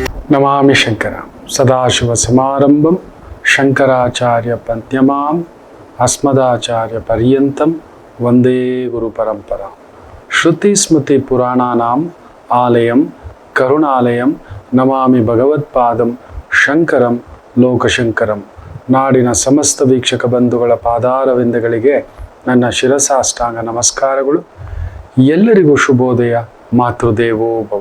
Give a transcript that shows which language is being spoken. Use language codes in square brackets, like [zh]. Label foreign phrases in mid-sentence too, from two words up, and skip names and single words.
[sa] ನಮಾಮಿ ಶಂಕರ ಸದಾಶಿವ ಸಮಾರಂಭಂ ಶಂಕರಾಚಾರ್ಯ ಪಂತ್ಯಮಾಂ ಅಸ್ಮದಾಚಾರ್ಯ ಪರ್ಯಂತಂ ವಂದೇ ಗುರು ಪರಂಪರಾ. ಶ್ರುತಿ ಸ್ಮೃತಿ ಪುರಾಣಾನಾಂ ಆಲಯಂ ಕರುಣಾಲಯಂ ನಮಾಮಿ ಭಗವತ್ಪಾದಂ ಶಂಕರಂ ಲೋಕಶಂಕರಂ. [kn] ನಾಡಿನ ಸಮಸ್ತ ವೀಕ್ಷಕ ಬಂಧುಗಳ ಪಾದಾರವಿಂದಗಳಿಗೆ ನನ್ನ ಶಿರಸಾಷ್ಟಾಂಗ ನಮಸ್ಕಾರಗಳು. ಎಲ್ಲರಿಗೂ ಶುಭೋದಯ. [sa] ಮಾತೃದೇವೋ ಭವ.